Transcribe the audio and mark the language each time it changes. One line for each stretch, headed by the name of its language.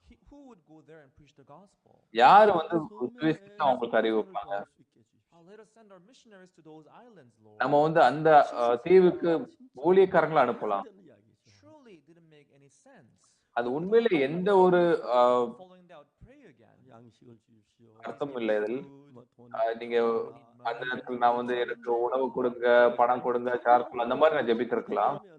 English: Who would go there and preach the gospel?
Tamil: யாரு வந்து சுவிசேஷம் அவங்களுக்கு அறிவிப்பாங்க?
English: Let us send our missionaries to those islands, Lord.
Tamil: நம்ம வந்து அந்த தீவுக்கு ஊழியக்காரங்களை அனுப்பலாம்.
English: Surely it didn't make any sense.
Tamil: அது உண்மையில எந்த ஒரு
English: Following that, pray again.
Tamil: அர்த்தம் இல்லை இதில். நீங்க அந்த நேரத்துல நான் வந்து எனக்கு உணவு கொடுங்க, பணம் கொடுங்க, சார்கோல் அந்த மாதிரி நான் ஜெபித்திருக்கலாம்.